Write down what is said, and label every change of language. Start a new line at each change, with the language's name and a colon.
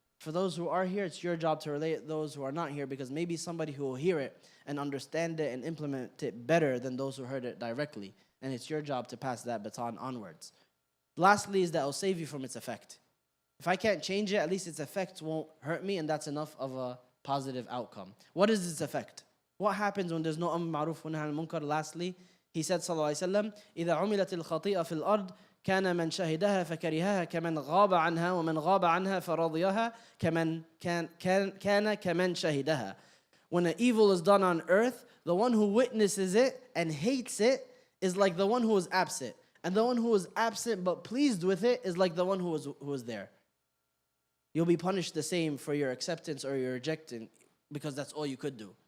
English: For those who are here, it's your job to relate those who are not here, because maybe somebody who will hear it and understand it and implement it better than those who heard it directly. And it's your job to pass that baton onwards. Lastly is that it'll save you from its effect. If I can't change it, at least its effect won't hurt me, and that's enough of a positive outcome. What is its effect? What happens when there's no amr ma'ruf wa nahy anil munkar? Lastly, he said,
Arabic: sallallahu alaihi wasallam, إِذَا عُمِلَتِ الْخَطِيئَ فِي الْأَرْضِ كَانَ مَنْ شَهِدَهَا فَكَرِهَهَا كَمَنْ غَابَ عَنْهَا وَمَنْ غَابَ عَنْهَا فَرَضِيَهَا كَانَ كَمَنْ شَهِدَهَا.
English: When an evil is done on earth, the one who witnesses it and hates it is like the one who was absent. And the one who was absent but pleased with it is like the one who was there. You'll be punished the same for your acceptance or your rejecting, because that's all you could do.